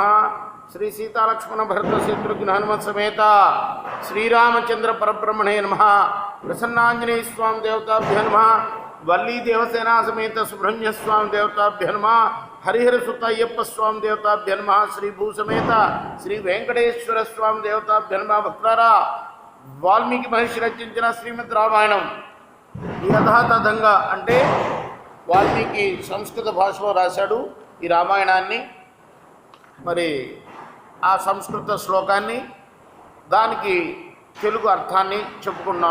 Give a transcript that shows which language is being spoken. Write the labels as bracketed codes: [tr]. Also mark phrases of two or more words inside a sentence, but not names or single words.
[sa] श्री सीतालक्ष्मण भरत शत्रुघ्न हनुमत समेत श्रीरामचंद्र परब्रह्मणे नमः। प्रसन्नांजनेय स्वामी देवताभ्यो नमः। वल्ली देवसेना समेत सुब्रह्मण्य स्वामी देवताभ्यो नमः। हरिहर सुत अय्यप्प स्वामी देवताभ्यो नमः। श्री भू समेत श्री वेंकटेश्वर स्वामी देवताभ्यो नमः। [te] भक्तारा వాల్మీకి మహర్షి రచించిన శ్రీమద్ రామాయణం యథాతథంగా అంటే వాల్మీకి సంస్కృత భాషలో రాశాడు ఈ రామాయణాన్ని. మరి ఆ సంస్కృత శ్లోకాన్ని దానికి తెలుగు అర్థాన్ని చెప్పుకున్నాం.